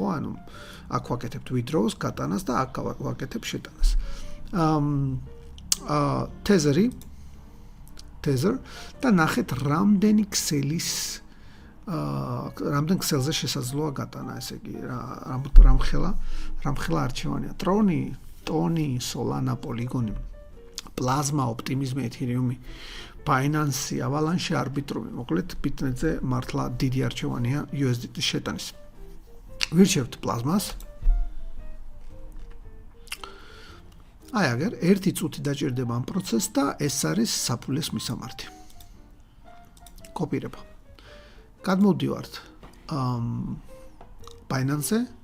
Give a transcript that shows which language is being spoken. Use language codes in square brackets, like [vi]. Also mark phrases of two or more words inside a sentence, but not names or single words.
[ka] ანუ აქ ვაკეთებთ withdraws, გატანას და აქ ვაკეთებ შეტანას. Tether და ნახეთ რამდენი რამდენ ქსელზე შესაძლოა გატანა, ესე იგი რამხელა არჩევანია. Toni, Solana, Polygon, Plasma, Optimism, Ethereum, Binance, Avalanche, Arbitrum, მოკლედ ბიტნეტზე მართლა დიდი არჩევანია USDT-ის შეტანის. ვირჩევთ Plasma-ს. აი აგერ 1 წუთი დაჭირდება ამ პროცესს და ეს არის საფულეს მისამართი. კოპირება. გადმოვდივართ Binance-ზე.